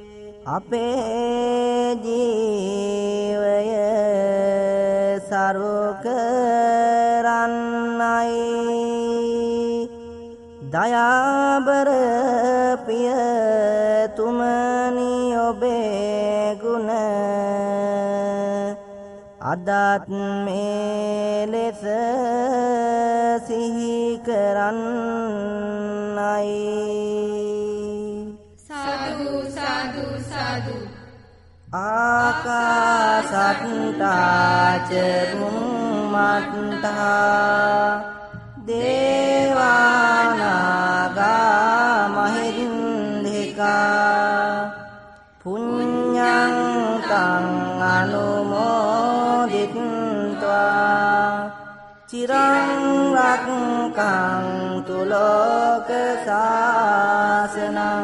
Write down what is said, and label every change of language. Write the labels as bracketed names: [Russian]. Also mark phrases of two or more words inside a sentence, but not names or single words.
[Sinhala] අපේ ජීවය සරු කරන්නයි දයාබර පිය තුමනි ඔබේ ගුණ අදත් මේ ලෙස සිහි කරන්නයි සාදු සාදු සාදු [Pali] ආකාසට්ටා ච බුම්මට්ටා දේවානාගා මහින්దికා පුඤ්ඤං තං අනුමෝදිත්වා චිරං රක්ඛන්තු ලෝක සාසනං